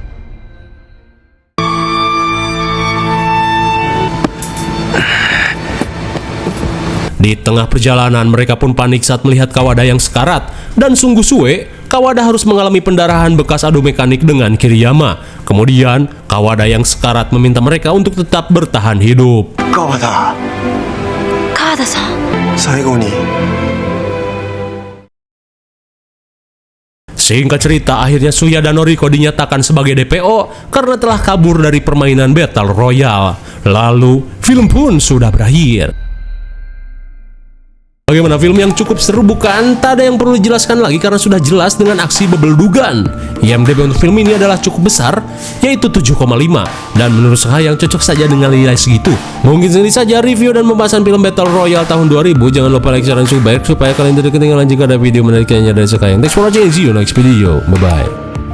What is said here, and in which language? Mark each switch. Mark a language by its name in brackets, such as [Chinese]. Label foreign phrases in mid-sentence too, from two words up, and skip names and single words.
[Indonesian] Di tengah perjalanan, mereka pun panik saat melihat Kawada yang sekarat. Dan sungguh suwe, Kawada harus mengalami pendarahan bekas adu mekanik dengan Kiriyama. Kemudian, Kawada yang sekarat meminta mereka untuk tetap bertahan hidup. Kawada. Kawada-san. [Japanese] 最後に [Indonesian] Singkat cerita, akhirnya Suya dan Noriko dinyatakan sebagai DPO karena telah kabur dari permainan Battle Royale. Lalu, film pun sudah berakhir. Bagaimana film yang cukup seru bukan? Tak ada yang perlu dijelaskan lagi karena sudah jelas dengan aksi bebel-dugan. IMDb untuk film ini adalah cukup besar, yaitu 7,5. Dan menurut saya yang cocok saja dengan nilai segitu. Mungkin ini saja review dan pembahasan film Battle Royale tahun 2000. Jangan lupa [English] like, share, [Indonesian] dan subscribe supaya kalian tidak ketinggalan jika ada video menarik lainnya dari Sekayang. [English] Thanks for watching, see you next video. Bye-bye.